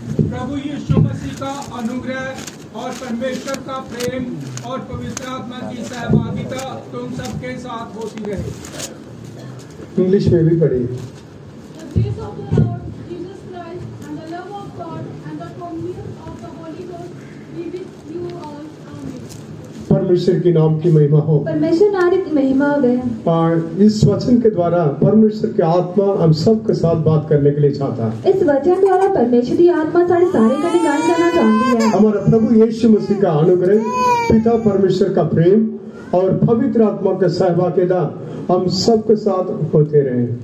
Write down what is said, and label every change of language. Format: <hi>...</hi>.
<hi>प्रभु यीशु मसीह का अनुग्रह और परमेश्वर का प्रेम और पवित्र आत्मा की सहभागिता तुम सबके साथ होती रहे। इंग्लिश में भी पढ़िए।</hi> <en>The grace of the Lord Jesus Christ and the love of God and the communion of the Holy Ghost be with you all. Amen.</en> <hi>परमेश्वर के नाम की महिमा हो। परमेश्वर नाम की महिमा हो। और इस वचन के द्वारा परमेश्वर की आत्मा हम सब के साथ बात करने के लिए चाहता है। इस वचन द्वारा परमेश्वर की आत्मा सारे सारे कने गल करना चाहती है। हमारा प्रभु यीशु मसीह का अनुग्रह, पिता परमेश्वर का प्रेम और पवित्र आत्मा का सहभागिता हम सब के साथ होते रहे।</hi>